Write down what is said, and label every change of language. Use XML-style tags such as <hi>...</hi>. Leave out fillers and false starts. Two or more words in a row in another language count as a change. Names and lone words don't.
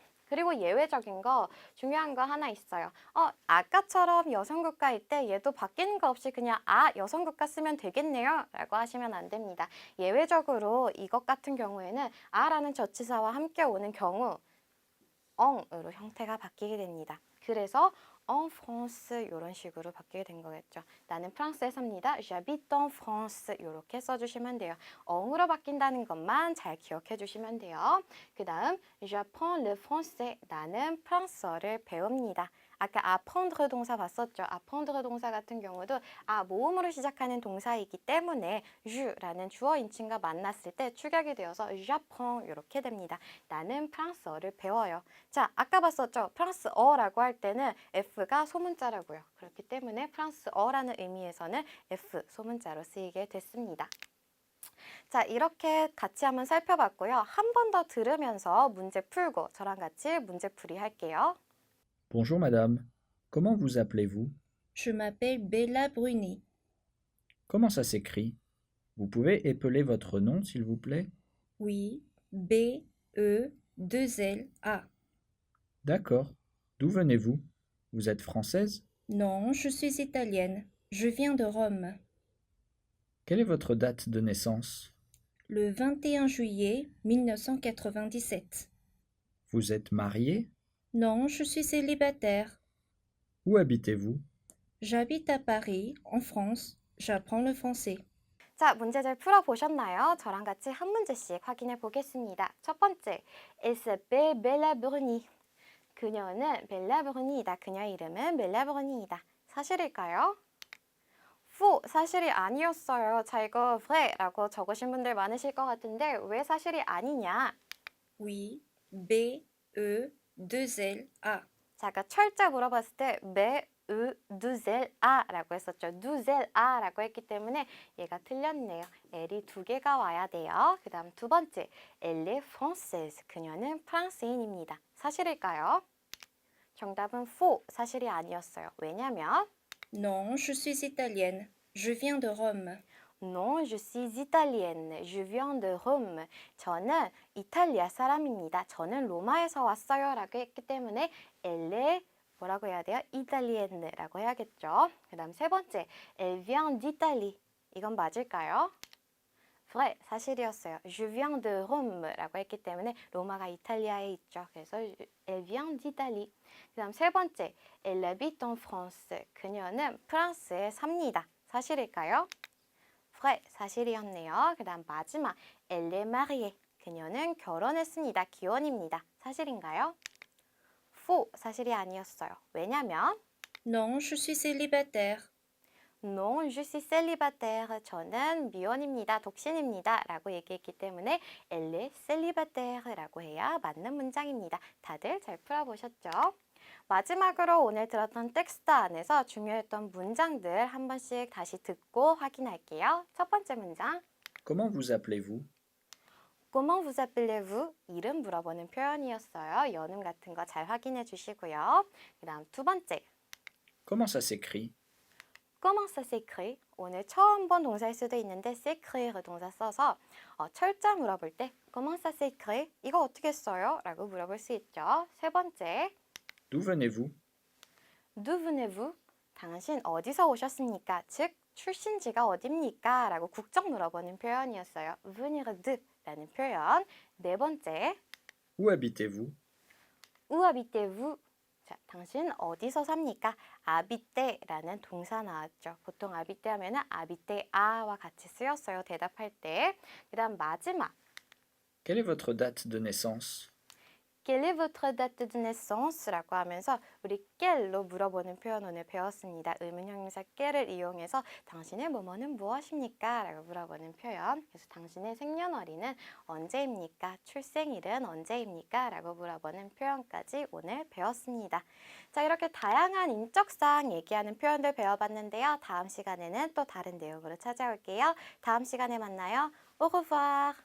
<ko>그리고 예외적인 거 중요한 거 하나 있어요. 아까처럼 여성국가일 때 얘도 바뀌는 거 없이 그냥 아 여성국가 쓰면 되겠네요 라고 하시면 안 됩니다. 예외적으로 이것 같은 경우에는 아라는 저치사와 함께 오는 경우 엉으로 형태가 바뀌게 됩니다. 그래서</ko> <fr>en France</fr> <ko>이런 식으로 바뀌게 된 거겠죠. 나는 프랑스에 삽니다.</ko> <fr>j'habite en France</fr> <ko>이렇게 써주시면 돼요. 엉으로 바뀐다는 것만 잘 기억해 주시면 돼요. 그 다음</ko> <fr>j'apprends le français</fr> <ko>나는 프랑스어를 배웁니다. 아까 apprendre 동사 봤었죠. apprendre 동사 같은 경우도 모음으로 시작하는 동사이기 때문에 주라는 주어 인칭과 만났을 때 축약이 되어서 j'apprends 이렇게 됩니다. 나는 프랑스어를 배워요. 자, 아까 봤었죠. 프랑스어라고 할 때는 F가 소문자라고요. 그렇기 때문에 프랑스어라는 의미에서는 F 소문자로 쓰이게 됐습니다. 자, 이렇게 같이 한번 살펴봤고요. 한 번 더 들으면서 문제 풀고 저랑 같이 문제풀이 할게요.</ko> <fr>Bonjour madame. Comment vous appelez-vous? Je m'appelle Bella Bruni. Comment ça s'écrit? Vous pouvez épeler votre nom, s'il vous plaît? Oui, B-E-2-L-A. D'accord. D'où venez-vous? Vous êtes française? Non, je suis italienne. Je viens de Rome. Quelle est votre date de naissance? Le 21 juillet 1997. Vous êtes mariée? Non, je suis célibataire. Où habitez-vous? J'habite à Paris, en France. J'apprends le français.</fr> <ko>자, 문제 잘 풀어보셨나요? 저랑 같이 한 문제씩 확인해 보겠습니다. 첫 번째,</ko> <fr>Elle s'appelle Bella Bruni.</fr> <ko>그녀는 벨라 브루니이다. 그녀 이름은 벨라 브루니이다. 사실일까요? 푸 사실이 아니었어요. 자, 이거 vra이라고 적으신 분들 많으실 것 같은데 왜 사실이 아니냐?</ko> <fr>Oui, B-E-2-L-A.</fr> <ko>자, 아까 철자 물어봤을 때 두젤아라고 했었죠. 두젤아라고 했기 때문에 얘가 틀렸네요. L이 두 개가 와야 돼요. 그 다음 두 번째,</ko> <fr>Elle est française.</fr> <ko>그녀는 프랑스인입니다. 사실일까요? 정답은 faux, 사실이 아니었어요. 왜냐면</ko> <fr>Non, je suis italienne. Je viens de Rome. Non, je suis italienne. Je viens de Rome.</fr> <ko>저는 이탈리아 사람입니다. 저는 로마에서 왔어요. 라고 했기 때문에</ko> <fr>Elle est</fr> <ko>뭐라고 해야 돼요? 이탈리엔느라고 해야겠죠. 그 다음 세 번째,</ko> <fr>Elle vient d'Italie.</fr> <ko>이건 맞을까요? vrai, 사실이었어요.</ko> <fr>Je viens de Rome</fr> <ko>라고 했기 때문에 로마가 이탈리아에 있죠.</ko> <fr>그래서 Elle vient d'Italie.</fr> <ko>그 다음 세 번째,</ko> <fr>Elle habite en France.</fr> <ko>그녀는 프랑스에 삽니다. 사실일까요? vrai, 사실이었네요. 그 다음 마지막,</ko> <fr>Elle est mariée.</fr> <ko>그녀는 결혼했습니다. 기혼입니다. 사실인가요? faux, 사실이 아니었어요. 왜냐면</ko> <fr>Non, je suis célibataire. Non, je suis célibataire.</fr> <ko>저는 미혼입니다. 독신입니다. 라고 얘기했기 때문에</ko> <fr>Elle est célibataire</fr> <ko>라고 해야 맞는 문장입니다. 다들 잘 풀어보셨죠? 마지막으로 오늘 들었던 텍스트 안에서 중요했던 문장들 한 번씩 다시 듣고 확인할게요. 첫 번째 문장.</ko> <fr>Comment vous appelez-vous? Comment vous appelez-vous?</fr> <ko>이름 물어보는 표현이었어요. 연음 같은 거 잘 확인해 주시고요. 그 다음 두 번째.</ko> <fr>Comment ça s'écrit? Comment ça s'écrit?</fr> <ko>오늘 처음 본 동사일 수도 있는데 s'écrire 동사 써서 철자 물어볼 때</ko> <fr>Comment ça s'écrit?</fr> <ko>이거 어떻게 써요? 라고 물어볼 수 있죠. 세 번째.</ko> <fr>D'où venez-vous? D'où venez-vous?</fr> <ko>당신 어디서 오셨습니까? 즉 출신지가 어딥니까? 라고 국적 물어보는 표현이었어요.</ko> <fr>venir de</fr> <ko>라는 표현. 네 번째.</ko> <fr>Où habitez-vous? Où habitez-vous?</fr> <ko>자, 당신 어디서 삽니까? 아비떼라는 동사 나왔죠. 보통 아비떼 하면은 아비떼아와 같이 쓰였어요. 대답할 때. 그다음 마지막.</ko> <fr>Quelle est votre date de naissance? Quelle est votre date de naissance</fr> <ko>라고 하면서 우리 quelle로 물어보는 표현 오늘 배웠습니다. 의문형용사 quelle를 이용해서 당신의 뭐뭐는 무엇입니까? 라고 물어보는 표현. 그래서 당신의 생년월일은 언제입니까? 출생일은 언제입니까? 라고 물어보는 표현까지 오늘 배웠습니다. 자, 이렇게 다양한 인적사항 얘기하는 표현들 배워봤는데요. 다음 시간에는 또 다른 내용으로 찾아올게요. 다음 시간에 만나요.</ko> <fr>Au revoir.</fr>